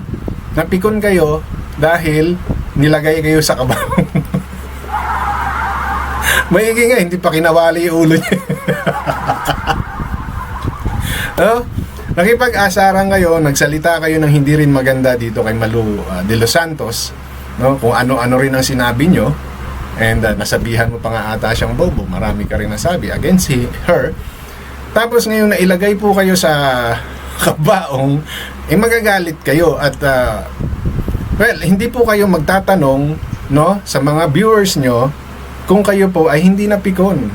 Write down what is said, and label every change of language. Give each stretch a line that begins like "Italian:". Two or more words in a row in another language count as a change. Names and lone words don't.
Filipino: Napikon kayo dahil nilagay kayo sa kabaong. Maigi nga, hindi pa kinawali yung ulo niya. No? Nakipag-asaran kayo, nagsalita kayo ng hindi rin maganda dito kay Malu de los Santos, no? Kung ano-ano rin ang sinabi nyo, and nasabihan mo pa nga ata siyang bobo, marami ka rin nasabi
English: against her.
Filipino: Tapos ngayon nailagay po kayo sa kabaong, magagalit kayo at well, hindi po kayo magtatanong, no, sa mga viewers nyo kung kayo po ay hindi napikon.